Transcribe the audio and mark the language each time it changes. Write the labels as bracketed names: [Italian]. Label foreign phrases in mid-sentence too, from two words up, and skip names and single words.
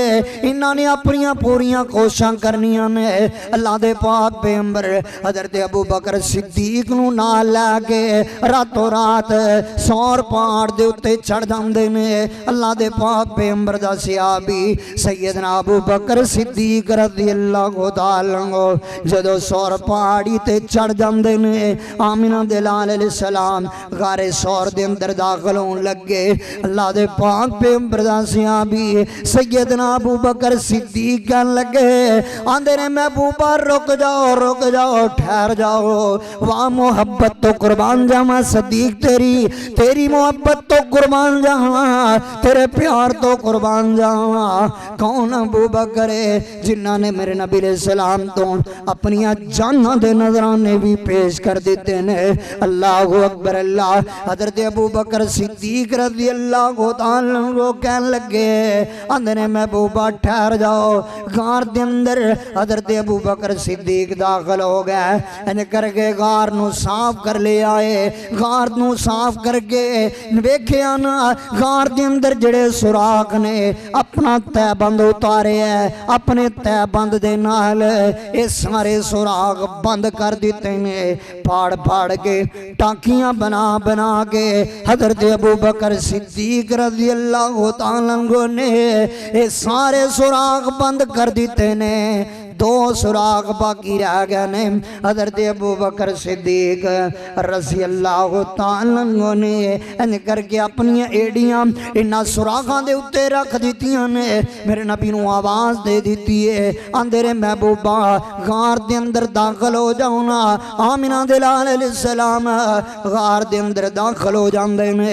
[Punjabi] ਇਨ੍ਹਾਂ ਨੇ ਅਪਣੀਆਂ ਪੂਰੀਆਂ ਕੋਸ਼ਿਸ਼ਾਂ ਕਰਨੀਆਂ ਨੇ। ਅੱਲ੍ਹਾ ਦੇ ਪਾਕ ਪੈਗ਼ੰਬਰ ਹਜ਼ਰਤ ਅਬੂ ਬਕਰ ਸਿੱਦੀਕ ਨੂੰ ਨਾਲ ਲੈ ਕੇ ਰਾਤੋਂ ਰਾਤ ਸੌਰ ਪਹਾੜ ਦੇ ਉੱਤੇ ਚੜ੍ਹ ਜਾਂਦੇ ਨੇ। ਅੱਲ੍ਹਾ ਦੇ ਪਾਕ ਪੈਗ਼ੰਬਰ ਦਾ ਸਹਾਬੀ ਸੱਯਦਨਾ ਅਬੂ ਬਕਰ ਸਿੱਦੀਕ [Arabic] رضي الله تعالى عنه [Punjabi] ਜਦੋਂ ਸੌਰ ਪਹਾੜੀ ਤੇ ਚੜ੍ਹ ਜਾਂਦੇ ਨੇ, ਆਮਿਨਾ ਦੇ ਲਾਲ ਅਲੈਹਿੱਸਲਾਮ ਗ਼ਾਰੇ ਸੌਰ ਦੇ ਅੰਦਰ ਦਾਖ਼ਲ ਹੋਣੇ ਲੱਗੇ। ਅੱਲ੍ਹਾ ਦੇ ਪਾਕ ਪੈਗ਼ੰਬਰ ਦਾ ਸਹਾਬੀ ਸੱਯਦਨਾ ਅਬੂ ਬਕਰ ਸਿੱਦੀਕ ਕਹਿਣ ਲੱਗੇ, ਆਂਦੇ ਨੇ ਮਹਿਬੂਬਾ ਰੁਕ ਜਾਓ ਠਹਿਰ ਜਾਓ, ਵਾਹ ਮੁਹੱਬਤ ਤੋਂ ਕੁਰਬਾਨ ਜਾਵਾਂ ਸਿੱਦੀਕ ਤੇਰੀ ਮੁਹੱਬਤ ਤੋਂ ਕੁਰਬਾਨ ਜਾਵਾਂ, ਤੇਰੇ ਪਿਆਰ ਤੋਂ ਕੁਰਬਾਨ ਜਾਵਾਂ। ਕੌਣ ਅਬੂ ਬਕਰ ਹੈ ਜਿਨ੍ਹਾਂ ਨੇ ਮੇਰੇ ਨਬੀ ਅਲੈਹਿੱਸਲਾਮ ਤੋਂ ਅਪਣੀਆਂ ਜਾਨਾਂ ਦੇ ਨਜ਼ਰਾਨੇ ਵੀ ਪੇਸ਼ ਕਰ ਦਿੱਤੇ ਨੇ। [Arabic] الله أكبر الله. [Punjabi] ਹਜ਼ਰਤ ਅਬੂ ਬਕਰ ਸਿੱਦੀਕ [Arabic] رضي الله تعالى عنه [Punjabi] ਕਹਿਣ ਲੱਗੇ, ਆਂਦੇ ਨੇ ਮਹਿਬੂਬਾ ਠਹਿਰ ਜਾਓ। ਗ਼ਾਰ ਦੇ ਅੰਦਰ ਹਜ਼ਰਤ ਅਬੂ ਬਕਰ ਸਿੱਦੀਕ ਦਾਖ਼ਲ ਹੋ ਗਏ, ਇੰਜ ਕਰਕੇ ਗ਼ਾਰ ਨੂੰ ਸਾਫ਼ ਕਰ ਲੈ ਆਏ। ਗ਼ਾਰ ਨੂੰ ਸਾਫ਼ ਕਰਕੇ ਵੇਖਿਆ ਨਾ, ਗ਼ਾਰ ਦੇ ਅੰਦਰ ਜਿਹੜੇ ਸੁਰਾਖ਼ ਨੇ ਅਪਣਾ ਤਹਿਬੰਦ ਉਤਾਰੇ ਹੈ, ਅਪਣੇ ਤਹਿਬੰਦ ਦੇ ਨਾਲ ਯੇ ਸਾਰੇ ਸੁਰਾਖ਼ ਬੰਦ ਕਰ ਦਿੱਤੇ ਨੇ। ਫਾੜ ਕੇ ਟਾਕੀਆਂ ਬਣਾ ਕੇ ਹਜ਼ਰਤ ਅਬੂ ਬਕਰ ਸਿੱਦੀਕ [Arabic] رضي الله تعالى عنه [Punjabi] ਨੇ ਯੇ ਸਾਰੇ ਸੁਰਾਖ਼ ਬੰਦ ਕਰ ਦਿੱਤੇ ਨੇ। ਦੋ ਸੁਰਾਖ਼ ਬਾਕੀ ਰਹਿ ਗਏ ਨੇ। ਹਜ਼ਰਤ ਅਬੂ ਬਕਰ ਸਿੱਦੀਕ [Arabic] رضي الله تعالى عنه [Punjabi] ਨੇ ਇੰਜ ਕਰਕੇ ਅਪਣੀਆਂ ਅੱਡੀਆਂ ਇਨ੍ਹਾਂ ਸੁਰਾਖ਼ਾਂ ਦੇ ਉੱਤੇ ਰੱਖ ਦਿੱਤੀਆਂ ਨੇ। ਮੇਰੇ ਨਬੀ ਨੂੰ ਆਵਾਜ਼ ਦੇ ਦਿੱਤੀ ਹੈ, ਆਂਦੇ ਰੇ ਮਹਿਬੂਬਾ ਗ਼ਾਰ ਦੇ ਅੰਦਰ ਦਾਖ਼ਲ ਹੋ ਜਾਓ ਨਾ। ਆਮਿਨਾ ਦੇ ਲਾਲ ਅਲੈਹਿੱਸਲਾਮ ਗ਼ਾਰ ਦੇ ਅੰਦਰ ਦਾਖ਼ਲ ਹੋ ਜਾਂਦੇ ਨੇ।